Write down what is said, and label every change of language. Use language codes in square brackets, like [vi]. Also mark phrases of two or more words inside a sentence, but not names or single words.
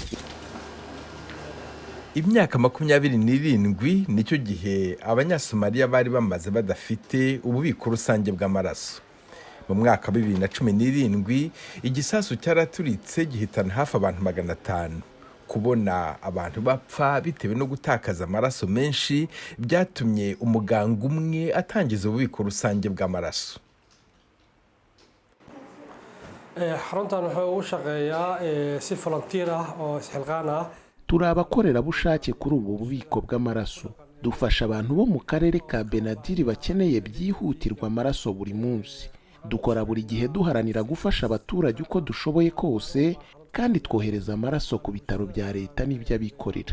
[rw] Imyaka 27 nicyo gihe abanyasomaliya bari bamaze badafite ububiko rusange bw'amaraso. Mu mwaka wa 2017 igisasu cyaraturitse gihitana hafi abantu 500. Kubona abantu bapfa bitewe no gutakaza amaraso menshi byatumye umuganga umwe atangiza ububiko rusange bw'amaraso. [so] xaruntan wuxuu u shaqeeyaa si volunteer ah oo isxilqaan ah. [rw] Turi abakorerabushake kuri ubu bubiko bw'amaraso. Dufasha abantu bo mu karere ka Benadir bakeneye byihutirwa amaraso buri munsi. Dukora buri gihe duharanira gufasha abaturage uko dushoboye kose, kandi twohereza amaraso ku bitaro bya leta n'iby'abikorera.